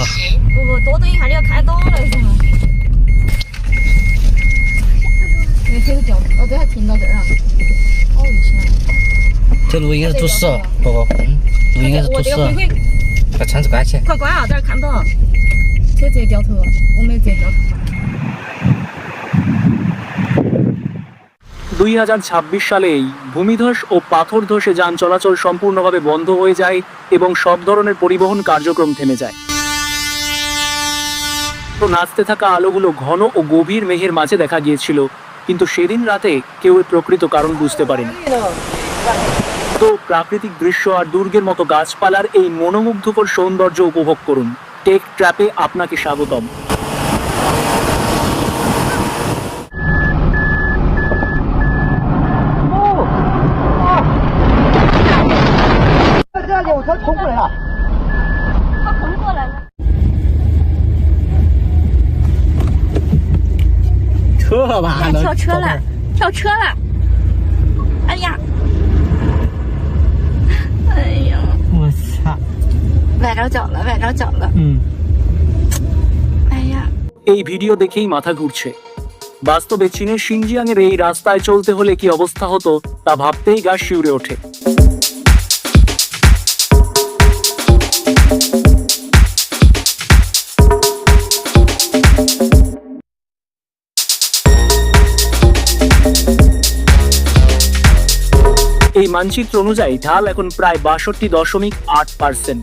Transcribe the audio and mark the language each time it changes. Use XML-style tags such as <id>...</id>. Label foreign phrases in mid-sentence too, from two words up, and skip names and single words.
<zh>不，多等一下你要开动了是吗？那个车子掉，哦，对，还停到这儿了，好危险啊！这路应该是堵死了，宝宝，路应该是堵死了。把窗子关起。快关啊！在这儿看不到，车直接掉头，我们直接掉头。</zh> <bn>2026 সালেই ভূমিধস ও পাথর ধসে যান চলাচল সম্পূর্ণভাবে বন্ধ হয়ে যায় এবং সব ধরনের পরিবহন কার্যক্রম থেমে যায়। তো নাচতে থাকা আলোগুলো ঘন ও গভীর মেঘের মাঝে দেখা গিয়েছিল, কিন্তু সেদিন রাতে কেউ এর প্রকৃত কারণ বুঝতে পারেনি। তো প্রাকৃতিক দৃশ্য আর দুর্গের মতো গাছপালার এই মনোমুগ্ধকর সৌন্দর্য উপভোগ করুন। টেক ট্র্যাপে আপনাকে স্বাগতম।</bn> <zh>这辆车冲过来了。他横过来了。车吧，跳车了，跳车了！哎呀，哎呀，我操！崴着脚了，崴着脚了！哎呀，</zh> <bn>এই ভিডিও দেখেই মাথা ঘুরছে। বাস্তবে চীনের শিনজিয়াংয়ের এই রাস্তায় চলতে হলে কি অবস্থা হতো তা ভাবতেই গা শিউরে ওঠে। এই মানচিত্র অনুযায়ী ঢাল এখন প্রায় 62.8%।</bn>